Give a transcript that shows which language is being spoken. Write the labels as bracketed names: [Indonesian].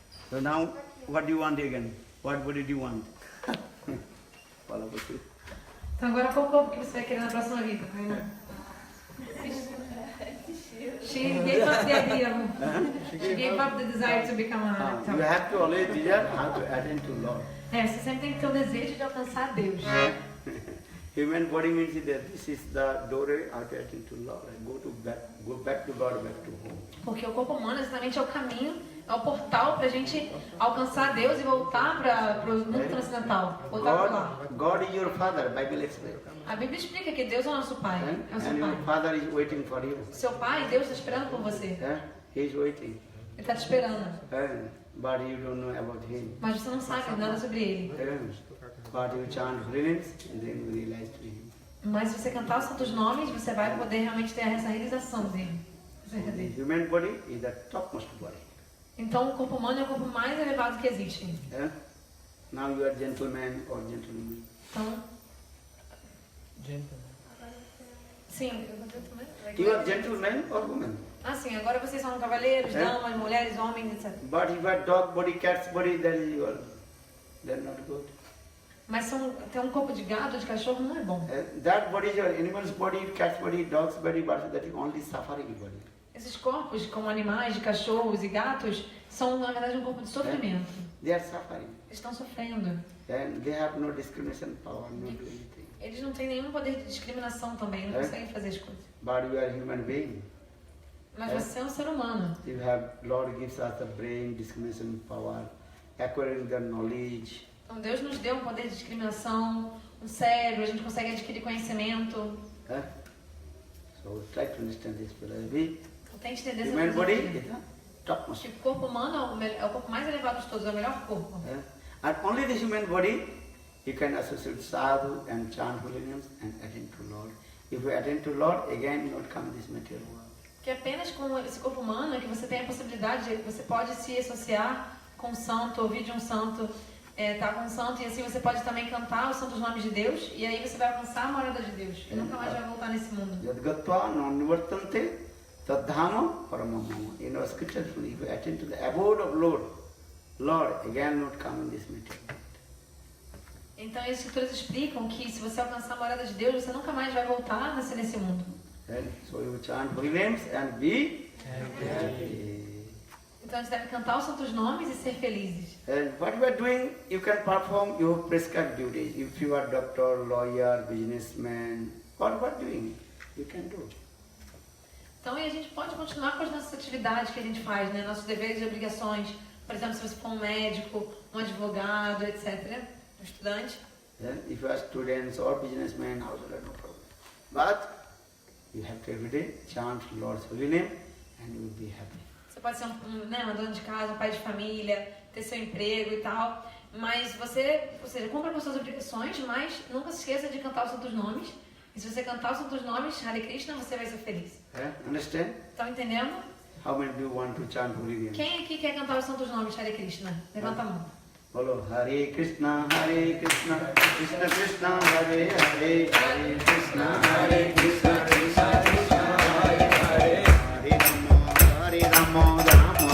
[English] So now, what do you want again? What body do you want? [Portuguese] Fala você. Então agora qual corpo que você vai querer na próxima vida, Tainá? [English] She gave up the idea. She gave up the desire to become a You have to always desire how to attend to Lord. [Portuguese] Você sempre tem que ter o desejo de alcançar Deus. [English] Human body means that this is the doorway how to attend to Lord. Go back to God, back to home. [Portuguese] Porque o corpo humano exatamente é o caminho, é o portal para a gente alcançar Deus e voltar para o mundo transcendental. Voltar para lá. [English] God is your father, Bible explains. [Portuguese] A Bíblia explica que Deus é o nosso pai. É o seu [English] And your [Portuguese] pai. [English] father is waiting for you. [Portuguese] Seu pai, Deus está esperando por você. [English] He is waiting. [Portuguese] Ele está te esperando. [English] But you don't know about him. [Portuguese] Mas você não sabe nada sobre ele. [English] But you chant holy names and then you realize to him. [Portuguese] Mas se você cantar os santos nomes, você vai poder realmente ter essa realização dele. Acerca [English] The [Portuguese] dele. [English] human body is the topmost body. [Portuguese] Então o corpo humano é o corpo mais elevado que existe. [English] Now you are gentleman or gentlewoman. [Portuguese] Então, sim. [English] You are gentleman or woman. [Portuguese] Sim, agora vocês são cavaleiros, damas, mulheres, homens, etc. [English] But if you are dog body, cat's body, that is your, they're not good. [Portuguese] Mas ter um corpo de gado, de cachorro, não é bom. [English] That body is your animal's body, cat's body, dog's body, but that is only suffering body. [Portuguese] Esses corpos, como animais, de cachorros e gatos, são, na verdade, um corpo de sofrimento. [English] They are suffering. [Portuguese] Eles estão sofrendo. [English] And they have no discrimination power, no do anything. [Portuguese] Eles não têm nenhum poder de discriminação também, não conseguem fazer as coisas. [English] But you are human being. [Portuguese] Mas você é um ser humano. [English] You have, Lord gives us the brain, discrimination power, acquiring the knowledge. [Portuguese] Então Deus nos deu um poder de discriminação, um cérebro, a gente consegue adquirir conhecimento. [English] So try to understand this philosophy. [Portuguese] Então tente entender essa [English] Human body [Portuguese] filosofia. [English] is the topmost. [Portuguese] Que o corpo humano é o corpo mais elevado de todos, é o melhor corpo. [English] And only the human body you can associate sadhu and chant holy names and attend to Lord. If you attend to Lord, again you not come in this material world. [Portuguese] Que apenas com esse corpo humano é que você tem a possibilidade de, você pode se associar com um santo, ouvir de um santo, estar com um santo, e assim você pode também cantar os santos nomes de Deus, e aí você vai alcançar a morada de Deus, e nunca mais vai voltar nesse mundo. [Sanskrit] Yadgatva non-nivartante tadhama paramamama. [English] In our scriptures, if you attend to the abode of Lord, again not come in this material world. [Portuguese] Então as escrituras explicam que se você alcançar a morada de Deus, você nunca mais vai voltar a nascer nesse mundo. [English] So you chant holy names and be happy. [Portuguese] Então a gente deve cantar os santos nomes e ser felizes. [English] And what you are doing, you can perform your prescribed duties. If you are doctor, lawyer, businessman, what you are doing, you can do. [Portuguese] Então e a gente pode continuar com as nossas atividades que a gente faz, né? Nossos deveres e obrigações. Por exemplo, se você for um médico, um advogado, etc., um estudante. [English] If you are students or businessmen, also no problem. But you have to every day chant Lord's holy name and you will be happy. [Portuguese] Você pode ser uma dona de casa, um pai de família, ter seu emprego e tal, mas você, ou seja, cumpra com suas obrigações, mas nunca se esqueça de cantar os santos nomes. E se você cantar os santos nomes, Hare Krishna, você vai ser feliz. [English] Understand? [Portuguese] Estão entendendo? [English] How many do you want to chant holy name? [Portuguese] Quem aqui quer cantar os santos nomes, Hare Krishna? Levanta a mão. [English] Follow Hare Krishna, Krishna Krishna, Hare Hare, Hare Krishna, Krishna Krishna, Hare Hare, Hare Rama, Rama Rama,